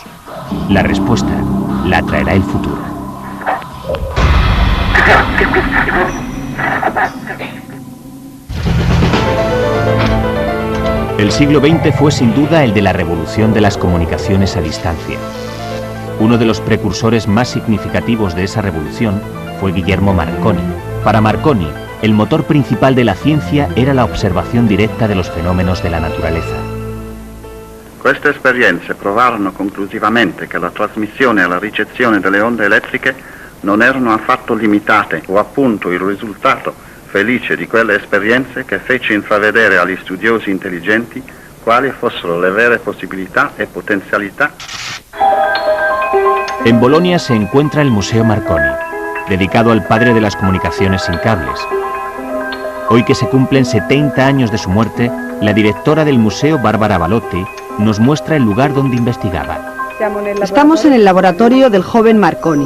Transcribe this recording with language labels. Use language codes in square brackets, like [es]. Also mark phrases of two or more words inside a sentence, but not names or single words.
[es] La respuesta la traerá el futuro. El siglo XX fue sin duda el de la revolución de las comunicaciones a distancia. Uno de los precursores más significativos de esa revolución fue Guillermo Marconi. Para Marconi, el motor principal de la ciencia era la [it] observazione diretta [es] de los fenómenos de la naturaleza. [it] Queste esperienze provarono conclusivamente che la trasmissione e la ricezione delle onde elettriche non erano affatto limitate, o appunto il risultato felice di quelle esperienze che fece intravedere agli studiosi intelligenti quali fossero le vere possibilità e potenzialità. [es] En Bolonia se encuentra el Museo Marconi, dedicado al padre de las comunicaciones sin cables. Hoy que se cumplen 70 años de su muerte, la directora del museo, Bárbara Balotti, nos muestra el lugar donde investigaba. Estamos en el laboratorio del joven Marconi.